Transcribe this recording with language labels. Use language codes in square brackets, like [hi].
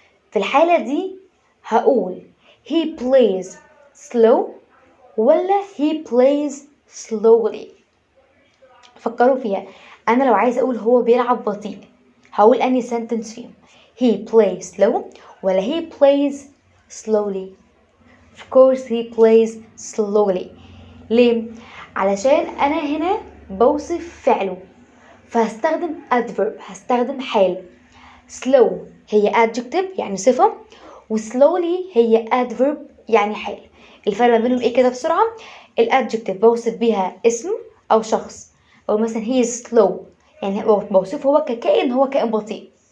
[ar] في الحالة دي هقول [en] he plays slow [ar] ولا [en] he plays slowly. [ar] فكروا فيها. انا لو عايزه اقول هو بيلعب بطيء هقول اني sentence فيهم [en] he plays slow [ar] ولا [en] he plays slowly. of course he plays slowly. [ar] ليه؟ علشان انا هنا بوصف فعله، فهستخدم adverb، هستخدم حال. slow هي adjective يعني صفة، وslowly هي adverb يعني حال. الفرق ما بينهم ايه كده بسرعة؟ الادجكتيف بوصف بيها اسم او شخص، او مثلا [en] he is slow [ar] يعني بوصفه هو ككائن، هو كائن بطيء.